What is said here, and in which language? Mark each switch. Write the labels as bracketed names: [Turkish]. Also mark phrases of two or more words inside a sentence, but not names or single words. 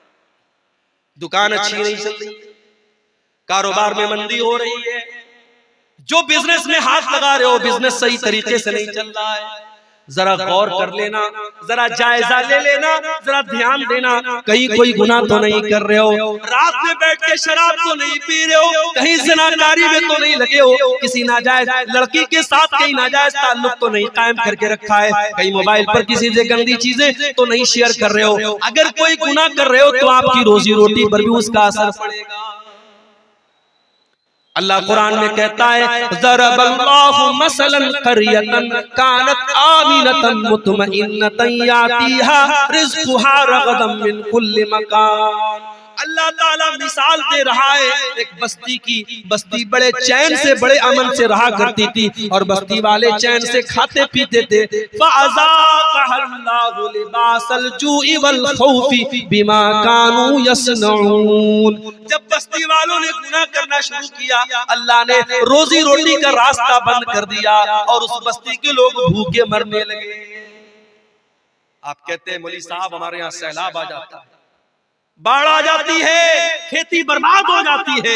[Hindi] दुकान अच्छी नहीं चल रही, कारोबार में मंदी हो रही है, जो बिजनेस में हाथ लगा रहे हो बिजनेस सही तरीके से नहीं चल रहा है, जरा गौर कर लेना, जरा जायजा ले लेना, जरा ध्यान देना, कहीं कोई गुनाह तो नहीं कर रहे हो, रात में बैठ के शराब तो नहीं पी रहे हो, कहीं ज़िनाकारी में तो नहीं लगे हो, किसी नाजायज लड़की के साथ कहीं नाजायज ताल्लुक तो नहीं कायम करके रखा है, कहीं मोबाइल पर किसी से गंदी चीजें तो नहीं शेयर कर रहे हो। अगर कोई गुनाह कर रहे हो तो आपकी रोजी रोटी पर भी उसका असर पड़ेगा। अल्लाह कुरान में कहता है, [Arabic] ضرب الله مثلا قرية كانت آمنة مطمئنة يأتيها رزقها رغدا من كل مكان. [Hindi] अल्लाह ताला मिसाल दे रहा है एक बस्ती की। बस्ती बड़े चैन से, बड़े अमन से रहा करती थी, और बस्ती वाले चैन से खाते पीते थे। [Arabic] فأذاق فأذاقها الله لباس الجوع والخوف بما كانوا يصنعون. [Hindi] जब बस्ती वालों ने गुनाह करना शुरू किया, अल्लाह ने रोजी रोटी का रास्ता बंद कर दिया और उस बस्ती के लोग भूखे मरने लगे। आप कहते हैं मौलवी साहब हमारे यहाँ सैलाब आ जाता है, बाढ़ आ जाती है, खेती बर्बाद हो जाती है।